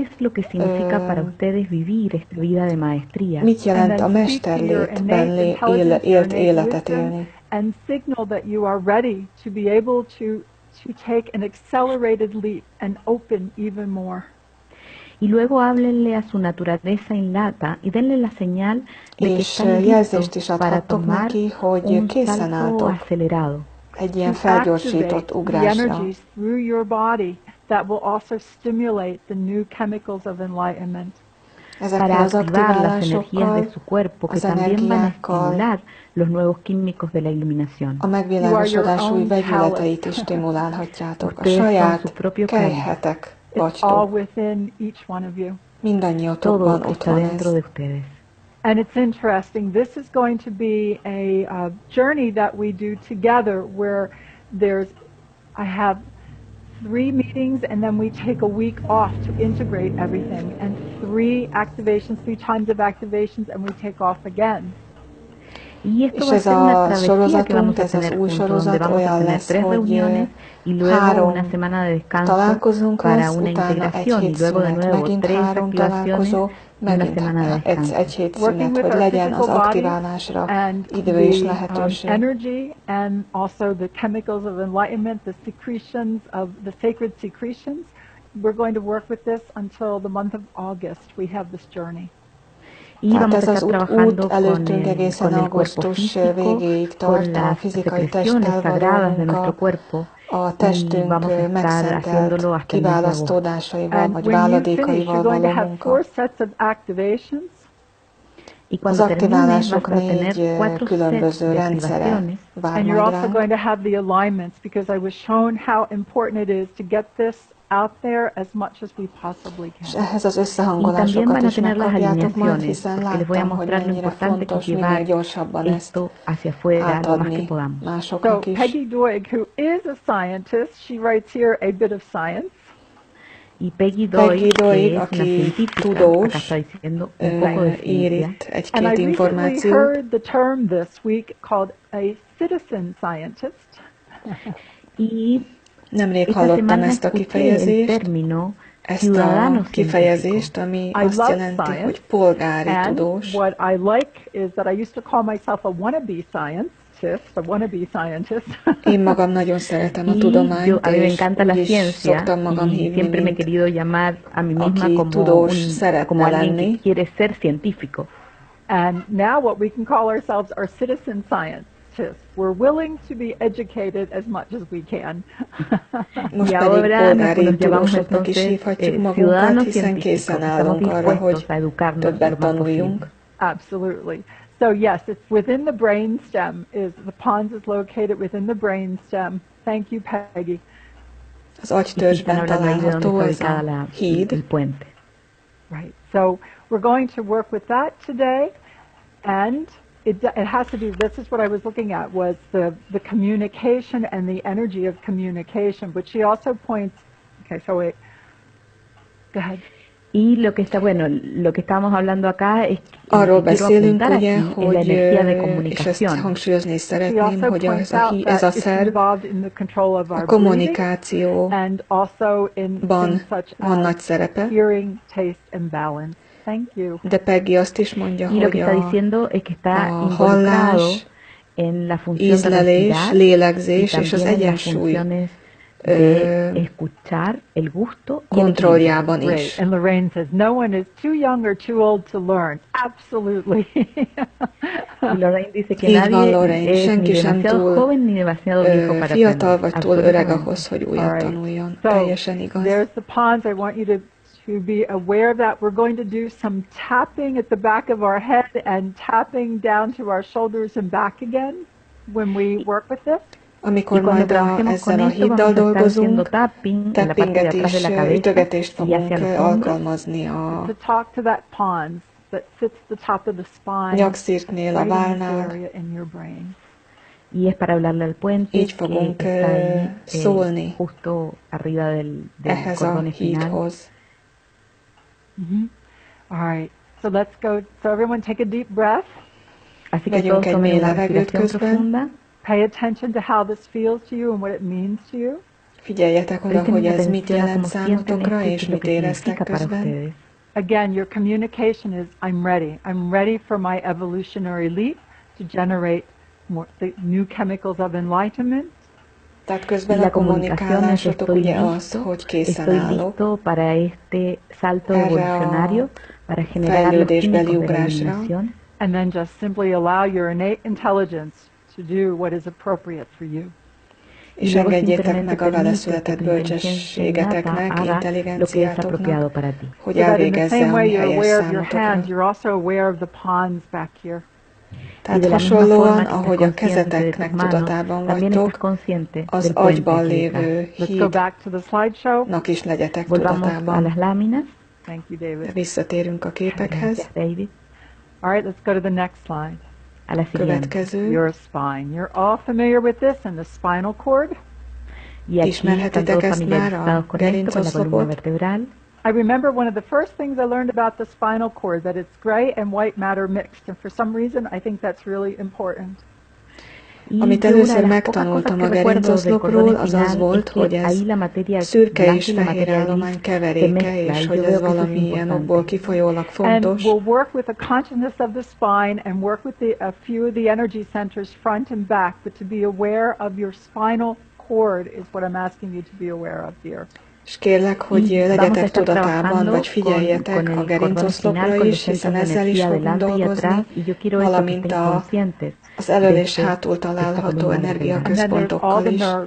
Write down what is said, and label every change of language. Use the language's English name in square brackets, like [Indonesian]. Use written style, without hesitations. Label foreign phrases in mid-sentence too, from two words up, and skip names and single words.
[Hungarian] Mit jelent a mesterlétben élt életet élni. [English] And signal that you are ready to be able to take an accelerated leap and open even more. [Spanish] Y luego háblenle a su naturaleza innata y denle la señal de que están listos para tomar un salto acelerado. [Hungarian] Egy ilyen felgyorsított ugrásra. [English] Energies through your body that will also stimulate the new chemicals of enlightenment. [Spanish] Para activar las energías de su cuerpo que también van a estimular los nuevos químicos de la iluminación. [Hungarian] A megvilágosodás új vegyületeit is stimulálhatjátok. A saját kelyhetek vagytok. Mindannyiatokban ott van ez. [English] And it's interesting, this is going to be a journey that we do together where I have 3 meetings and then we take a week off to integrate everything, and 3 times of activations, and we take off again. [Hungarian] És ez a sorozatunk, ez az új sorozat olyan lesz, hogy 3 találkozunk lesz, utána 1 hét szünet, megint 3 találkozó, megint egy hét szünet, hogy legyen az aktiválásra idő és lehetőség. [English] Energy and also the chemicals of enlightenment, the secretions of the sacred secretions, we're going to work with this until the month of August. We have this journey. [Hungarian] Tehát ez az út előttünk egészen augusztus végéig tart, a fizikai testtel való munka, a testünk megszentelt kiválasztódásaival vagy váladékaival való munka. Az aktiválások 4 különböző rendszere vár majd ránk. [English] Out there as much as we possibly can. [Hungarian] És ehhez az összehangolásokat is megkapjátok majd, hiszen láttam, hogy mennyire fontos minél gyorsabban ezt átadni másoknak is. [English] So Peggy Doig, who is a scientist, she writes here a bit of science. [Hungarian] Peggy Doig, aki tudós, ír itt egy-két információt. [English] And I recently heard the term this week called a citizen scientist. [Hungarian] Nemrég hallottam ezt a kifejezést, ami azt jelenti, hogy polgári tudós. [English] What I like is that I used to call myself a wannabe scientist. [Hungarian] Én magam nagyon szeretem a tudományt, és úgy is szoktam magam hívni, mint aki tudós szeretne lenni. [English] And now what we can call ourselves are citizen scientists. We're willing to be educated as much as we can. [Hungarian] Most pedig polgári tudósoknak is hívhatjuk magunkat, hiszen készen állunk arra, hogy többet tanuljunk. [English] Absolutely. So yes, it's within the brainstem. The pons is located within the brainstem. Thank you, Peggy. [Hungarian] Az agytörzsben található ez a híd. [English] Right. So we're going to work with that today, and it has to do, this is what I was looking at, was the communication and the energy of communication, but she also points, okay, so wait, go ahead. [Spanish] Y lo que estábamos hablando acá es que [Hungarian] arról beszélünk, ugye, hogy, és ezt hangsúlyozni is szeretném, hogy ez a szerv a kommunikációban van nagy szerepe. De Peggy azt is mondja, hogy a hallás, ízlelés, lélegzés és az egyensúly kontrolljában is. [English] And Lorraine says, no one is too young or too old to learn. Absolutely. [Hungarian] Így van, Lorraine, senki sem túl fiatal vagy túl öreg ahhoz, hogy újat tanuljon. Teljesen igaz. [English] There's the pawns. I want you to be aware of that. We're going to do some tapping at the back of our head and tapping down to our shoulders and back again when we work with this. [Hungarian] Amikor majd ezzel a híddal dolgozunk, tappinget és ütögetést fogunk alkalmazni a nyakszírtnél, a vállnál. Így fogunk szólni ehhez a hídhoz. [English] All right, so let's go. So everyone take a deep breath. [Hungarian] Vegyünk egy mély levegőt közben. [English] Pay attention to how this feels to you and what it means to you. [Hungarian] Figyeljetek oda, hogy ez mit jelent számotokra, és mit éreztek közben. [English] Again, your communication is, I'm ready. I'm ready for my evolutionary leap to generate more, the new chemicals of enlightenment. [Hungarian] Tehát közben a kommunikálásotok ugye az, hogy készen állok erre a fejlődésbeli ugrásra. [English] And then just simply allow your innate intelligence to do what is appropriate for you. [Hungarian] És engedjétek meg a vele született bölcsességeteknek, intelligenciátoknak, hogy elvégezze, ami helyes számotokra. Tehát hasonlóan, ahogy a kezeteknek tudatában vagytok, az agyban lévő hídnak is legyetek tudatában. Visszatérünk a képekhez. [English] All right, let's go to the next slide. [Hungarian] Következő. [English] Your spine. You're all familiar with this and the spinal cord. [Hungarian] Ismerhetitek ezt már, a gerincoszlopot? [English] I remember one of the first things I learned about the spinal cord, that it's gray and white matter mixed, and for some reason I think that's really important. [Hungarian] Amit először megtanultam a gerincoszlopról, az az volt, hogy ez szürke és fehér állomány keveréke, és hogy ez valamilyen okból kifolyólag fontos. [English] And we'll work with the consciousness of the spine and work with a few of the energy centers front and back, but to be aware of your spinal cord is what I'm asking you to be aware of here. [Hungarian] És kérlek, hogy legyetek tudatában, vagy figyeljetek a gerincoszlopra is, hiszen ezzel is fogunk dolgozni, valamint az elől és hátul található energiaközpontokkal is.